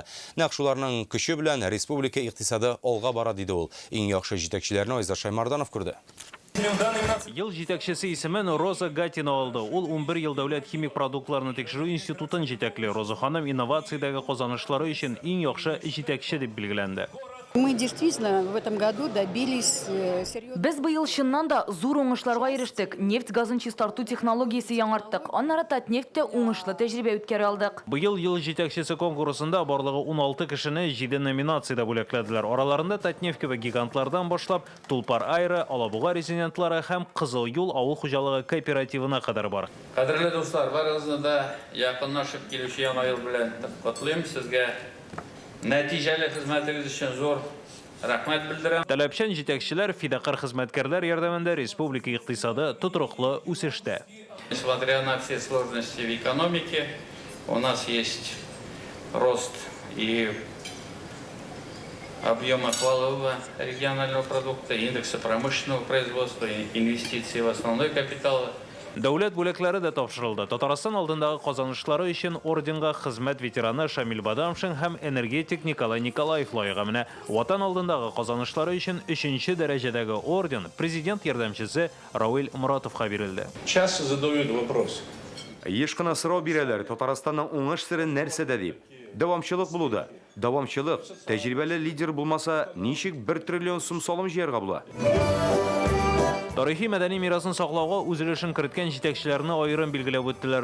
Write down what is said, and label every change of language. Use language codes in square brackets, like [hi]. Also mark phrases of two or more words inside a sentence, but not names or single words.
[tt] Нәкъ шуларның көче белән республика икътисады алга бара диде ул. Иң яхшы җитәкчеләрне Айза Шаймарданов күрде. Ел җитәкчесе исемен Роза Гатина алды. Ул 11 ел дәүләт химик продуктларны тикшерү институтын җитәкли. Роза ханым инновациядәге казанышлары өчен иң яхшы җитәкче дип билгеләнде. [ru] Мы действительно в этом году добились серьезных... [tt] Без быел чыннан да зур уңышларга ирештек. Нефть газын чистарту технологиясе яңарттык. Аннары Татнефтьтә уңышлы тәҗрибә үткәрә алдык. Быел ел җитәкчесе конкурсында барлыгы 16 кешене 7 номинациядә бүләкләделәр. Араларында Татнефть кебек гигантлардан башлап, Тулпар Айры, Алабуга резидентлары һәм Кызыл юл авыл хуҗалыгы кооперативына кадәр бар. Кадерле дуслар, барыгызны да якынлашып килүче яңа ел белән котлыйм. Сезгә нәтиҗәле хезмәтегез өчен зур рәхмәт белдерәм. Таләпчән җитәкчеләр фидакар хезмәткәрләр ярдәмендә республика икътисады тотрыклы үсештә. [ru] Несмотря на все сложности в экономике, у нас есть рост и объемов валового регионального продукта, индекса промышленного производства, инвестиций в основной капитал. [tt] Дәүләт бүләкләре дә тапшырылды. Татарстан алдындагы казанышлары өчен орденга хезмәт ветераны Шамил Бадамшин һәм энергетик Николай Николаев лайыгы менә. Ватан алдындагы казанышлары өчен 3-нче дәрәҗәдәге орден президент ярдәмчесе Рауил Муратовка бирелде. [ru] Часто задают вопрос. [tt] Еш кына сорау бирәләр, Татарстанның уңыш сыры нәрсәдә дип. Дәвамчылык булуда. Дәвамчылык, тәҗрибәле лидер булмаса, ничек 1 триллион сум салым җыярга була? Тарихи мәдәни мирасын саклауга үз өлешен керткән җитәкчеләрне аерым билгеләп үттеләр.